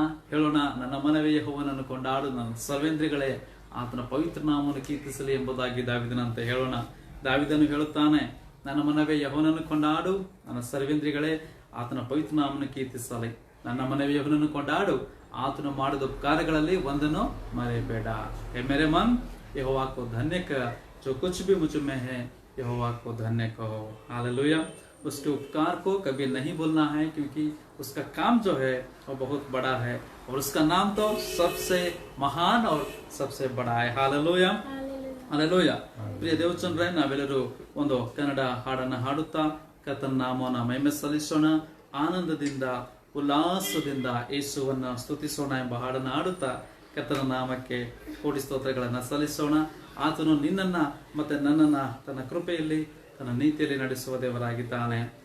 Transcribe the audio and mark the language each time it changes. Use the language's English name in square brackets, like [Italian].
[Kannada] ಹೇಳೋಣ, ನನ್ನ ಮನವೇ ಯೆಹೋವನನ್ನು ಕೊಂಡಾಡು, ನನ್ನ ಸರ್ವೇಂದ್ರಿಗಳೇ ಆತನ ಪವಿತ್ರ ನಾಮವನ್ನು ಕೀರ್ತಿಸಲಿ ಎಂಬುದಾಗಿ ದಾವಿದನಂತೆ ಹೇಳೋಣ. ದಾವಿದನು ಹೇಳುತ್ತಾನೆ, ನನ್ನ ಮನವೇ ಯೆಹೋವನನ್ನು ಕೊಂಡಾಡು, ನನ್ನ ಸರ್ವೇಂದ್ರಿಗಳೇ ಆತನ ಪವಿತ್ರ ನಾಮವನ್ನು ಕೀರ್ತಿಸಲಿ. ನನ್ನ ಮನವೇ ಯೆಹೋವನನ್ನು ಕೊಂಡಾಡು, ಆತನು ಮಾಡಿದ ಉಪಕಾರಗಳಲ್ಲಿ ಒಂದನ್ನು ಮರೆಯಬೇಡ. [Hindi] हे मेरे मन यहोवा को धन्य कर, जो कुछ भी मुझ में है यहोवा को धन्य कहो. हालेलुया. उसके उपकार को कभी नहीं भूलना है, क्योंकि उसका काम जो है वो बहुत बड़ा है और उसका नाम तो सबसे महान और सबसे बड़ा है. Hallelujah, hallelujah. [Kannada] ಪ್ರಿಯ ದೇವಜನರೇ, ನಾವೆಲ್ಲರೂ ಒಂದು ಕನ್ನಡ ಹಾಡನ್ನು ಹಾಡುತ್ತಾ ಕರ್ತನ ನಾಮವನ್ನು ಮಹಿಮೆ ಸಲ್ಲಿಸೋಣ. ಆನಂದದಿಂದ ಉಲ್ಲಾಸದಿಂದ ಯೇಸುವನ್ನು ಸ್ತುತಿಸೋಣ ಎಂಬ ಹಾಡನ್ನು ಹಾಡುತ್ತಾ ಕರ್ತನ ನಾಮಕ್ಕೆ ಕೋಟಿ ಸ್ತೋತ್ರಗಳನ್ನು ಸಲ್ಲಿಸೋಣ. ಆತನು ನಿನ್ನನ್ನ ಮತ್ತೆ ನನ್ನನ್ನ ತನ್ನ ಕೃಪೆಯಲ್ಲಿ ತನ್ನ ನೀತಿಯಲ್ಲಿ ನಡೆಸುವ ದೇವರಾಗಿದ್ದಾನೆ.